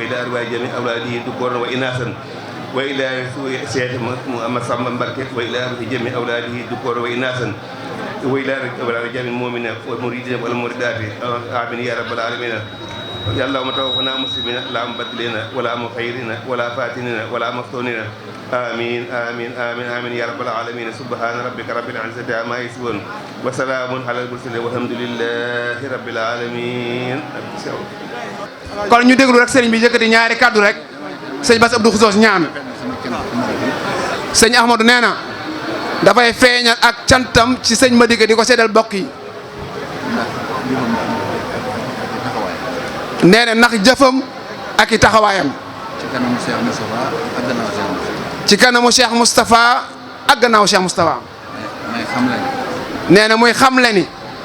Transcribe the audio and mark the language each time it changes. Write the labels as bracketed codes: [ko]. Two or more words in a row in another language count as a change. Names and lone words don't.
[ar] وإلى أرواح جميع أولاده ذكورا وإناثا وإلى شيخ محمد صلى بركة وإلى روح جميع أولاده ذكورا وإناثا وإلى جميع المؤمنين والمريدين والمريدات آمين يا رب العالمين يا اللهم توفنا مسلمين لا مبدلين ولا مخيرين ولا فاتنين ولا مفتونين آمين آمين آمين آمين يا رب العالمين سبحان ربك رب العزة عما يصفون وسلام على المرسلين والحمد لله رب العالمين. [wo] kon ñu déglu rek sëriñ bi yëkkati ñaari kàddu rek sëñ Bass Abdou Khoudoss ñaan sëñ Ahmadou nee na dafay feeñal ak cantam ci sëñ Madické di ko seddal bokk yi nee na ndax jëfam ak i taxawaayam ci kanamu Cheikh Moustapha ak gannaaw Cheikh Moustapha nee na muy xamle ni